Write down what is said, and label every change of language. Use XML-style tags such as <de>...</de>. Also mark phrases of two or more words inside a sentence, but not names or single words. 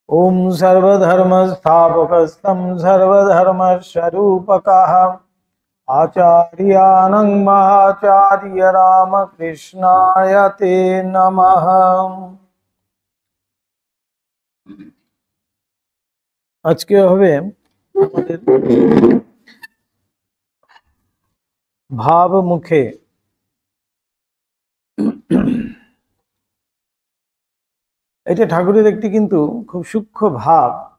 <sa>ओम सर्वधर्मस्थापकस्तं सर्वधर्मस्वरूपकः आचार्यानं महाचार्य रामकृष्णाय ते नमः।</sa> <bn>আজকে হবে আমাদের ভাব মুখে। এটা ঠাকুরের একটি কিন্তু খুব সূক্ষ্ম ভাব।</bn>